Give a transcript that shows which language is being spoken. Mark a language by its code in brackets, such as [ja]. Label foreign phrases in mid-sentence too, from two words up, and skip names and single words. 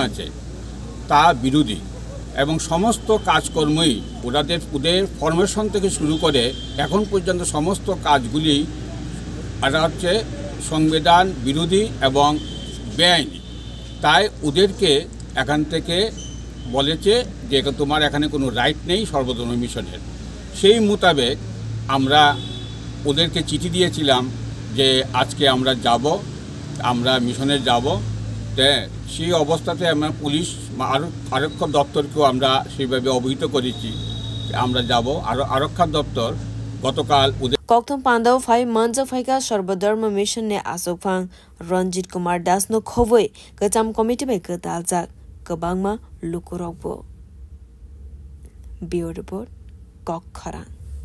[bn] আছে তা বিরোধী এবং সমস্ত কাজকর্মই ওদের ফরমেশন থেকে শুরু করে এখন পর্যন্ত সমস্ত কাজগুলি এটা হচ্ছে সংবিধান বিরোধী এবং বেআইনি তাই ওদেরকে এখান থেকে বলেছে যে তোমার এখানে কোনো রাইট নেই সর্বধর্ম মিশনের সেই মোতাবেক আমরা ওদেরকে চিঠি দিয়েছিলাম যে আজকে আমরা মিশনে যাব সেই অবস্থাতে আমরা পুলিশ আরক্ষা দপ্তরকেও আমরা সেইভাবে অবহিত করেছি আমরা যাব আরক্ষা দপ্তর গতকাল [trp] kokthom pandau phai manja phaika সর্বধর্ম মিশন ne asokphang Ranjit Kumar Das no khoboi kacham committee bai kadaljak kabangma lukurokbo [en] Bureau Report [trp] Kok Kharang